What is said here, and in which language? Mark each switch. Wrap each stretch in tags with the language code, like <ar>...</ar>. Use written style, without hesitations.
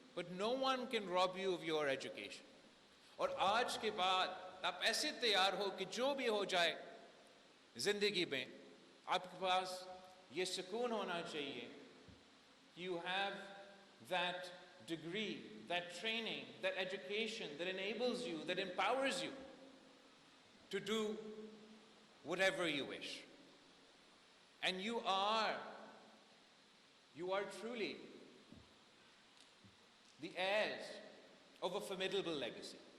<en>But no one can rob you of your education.</en> <ur>اور آج کے بعد آپ ایسے تیار ہو کہ جو بھی ہو جائے زندگی میں، آپ کے پاس یہ سکون ہونا چاہیے.</ur> <en>You have that degree, that training, that education that enables you, that empowers you to do whatever you wish. And you are truly the heirs of a formidable legacy.</en>